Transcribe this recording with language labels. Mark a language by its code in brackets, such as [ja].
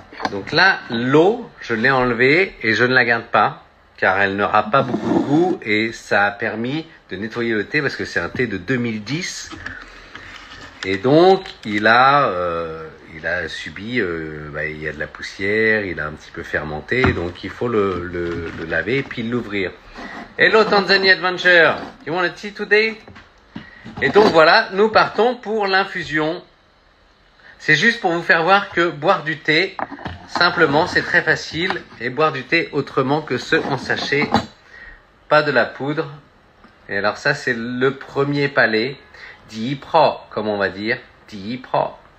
[fr] Donc là, l'eau, je l'ai enlevée et je ne la garde pas car elle n'aura pas beaucoup de goût et ça a permis de nettoyer le thé parce que c'est un thé de 2010. Et donc, il a subi, il y a de la poussière, il a un petit peu fermenté, donc il faut le laver et puis l'ouvrir. [en] Hello Tanzania Adventure, you want a tea today? [fr] Et donc voilà, nous partons pour l'infusion. C'est juste pour vous faire voir que boire du thé, simplement, c'est très facile. Et boire du thé autrement que ce en sachet, pas de la poudre. Et alors ça, c'est le premier palais. Di pro, comme on va dire, di pro.